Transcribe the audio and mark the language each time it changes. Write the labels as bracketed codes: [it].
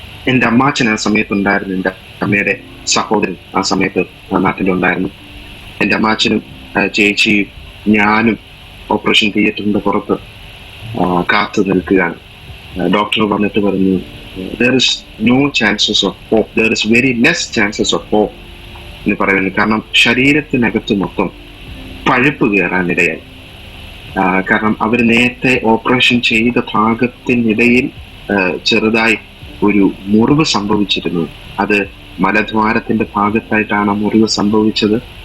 [ml] എൻ്റെ അമ്മാച്ചൻ ആ സമയത്തുണ്ടായിരുന്നു. എൻ്റെ അമ്മയുടെ സഹോദരൻ ആ സമയത്ത് നാട്ടിലുണ്ടായിരുന്നു. എൻ്റെ അമ്മാച്ചനും ചേച്ചിയും ഞാനും ഓപ്പറേഷൻ തിയേറ്ററിന്റെ പുറത്ത് കാത്തു നിൽക്കുകയാണ്. ഡോക്ടർ വന്നിട്ട് പറഞ്ഞു, [en] there is no chances of hope, [ml] there is very less chances of hope എന്ന് പറയുന്നു. കാരണം ശരീരത്തിനകത്ത് മൊത്തം പഴുപ്പ് കയറാനിടയായി. കാരണം അവർ നേരത്തെ ഓപ്പറേഷൻ ചെയ്ത ഭാഗത്തിനിടയിൽ ചെറുതായി ഒരു മുറിവ് സംഭവിച്ചിരുന്നു. അത് മലദ്വാരത്തിന്റെ ഭാഗത്തായിട്ടാണ് മുറിവ് സംഭവിച്ചത്.